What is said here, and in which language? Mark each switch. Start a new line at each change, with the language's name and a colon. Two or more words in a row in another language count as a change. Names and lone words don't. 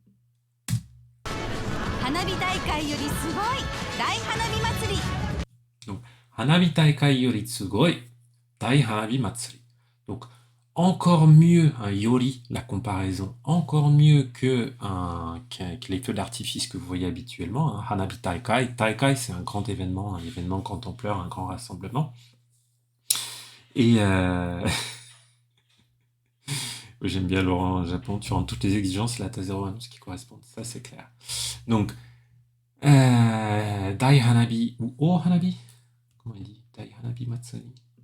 French: Donc,
Japanese: 花火大会より凄い大花火祭り.
French: Donc, encore mieux, un yori, la comparaison, encore mieux que les feux d'artifice que vous voyez habituellement. Hein.
Japanese: 花火大会.
French: Taikai, c'est un grand événement, un événement quand on pleure, un grand rassemblement. Et j'aime bien Laurent Japon, tu rentres toutes les exigences, là t'as 0 annonce qui correspondent, ça c'est clair. Donc,
Japanese: 大花火
French: ou
Japanese: 大花火,
French: comment il dit
Japanese: 大花火祭り.